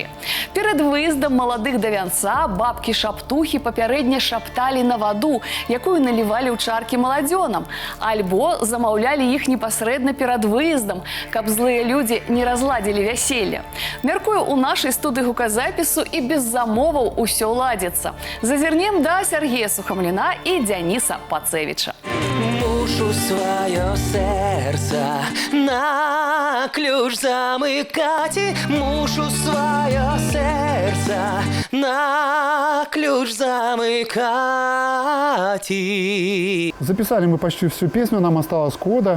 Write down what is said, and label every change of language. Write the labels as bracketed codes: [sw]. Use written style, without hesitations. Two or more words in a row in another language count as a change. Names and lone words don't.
[be] Перад выездам маладых да вянца бабкі-шаптухі папярэдне шапталі на ваду, якую налівалі ў чаркі маладзёнам, альбо замаўлялі іх непасрэдна перад выездам, каб злыя людзі не разладзілі вяселля. Мяркую, у нашай студыі гуказапісу і без замоваў усё ладзіцца. Зазірнем да Сергея Сухамліна і Дзяніса Пацевіча. [uk] Мушу свое сердце на ключ замыкать, мушу свое сердце на ключ замыкать. [ru] Записали мы почти всю песню, нам осталось кода.